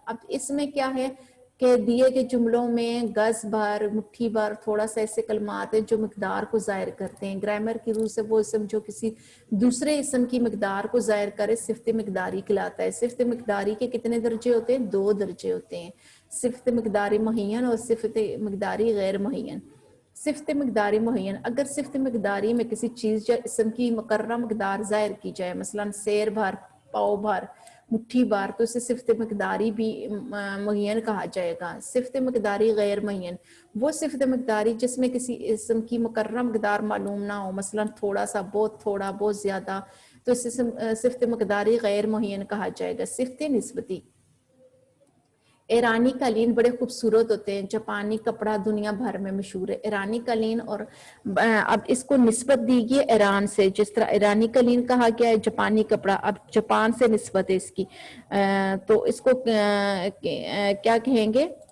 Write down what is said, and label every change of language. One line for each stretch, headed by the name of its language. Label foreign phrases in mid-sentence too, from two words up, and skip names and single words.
Urdu: اب اس میں کیا ہے کہ دیے گئے جملوں میں گز بھر، مٹھی بھر، تھوڑا سا ایسے کلمات ہیں جو مقدار کو ظاہر کرتے ہیں. گرامر کی روح سے وہ اسم جو کسی دوسرے اسم کی مقدار کو ظاہر کرے صفت مقداری کہلاتا ہے. صفت مقداری کے کتنے درجے ہوتے ہیں؟ 2 درجے ہوتے ہیں. صفت مقداری معین اور صفت مقداری غیر معین. صفت مقداری معین، اگر صفت مقداری میں کسی چیز یا اسم کی مقررہ مقدار ظاہر کی جائے، مثلا سیر بھر، پاؤ بھر، مٹھی بھر، تو اسے صفت مقداری بھی معین کہا جائے گا. صفت مقداری غیر معین وہ صفت مقداری جس میں کسی اسم کی مقررہ مقدار معلوم نہ ہو، مثلا تھوڑا سا، بہت تھوڑا، بہت زیادہ، تو اسے صفت مقداری غیر معین کہا جائے گا. صفت نسبتی. ایرانی قالین بڑے خوبصورت ہوتے ہیں. جاپانی کپڑا دنیا بھر میں مشہور ہے. ایرانی قالین، اور اب اس کو نسبت دی گئی ایران سے. جس طرح ایرانی قالین کہا گیا ہے جاپانی کپڑا، اب جاپان سے نسبت ہے اس کی، تو اس کو کیا کہیں گے؟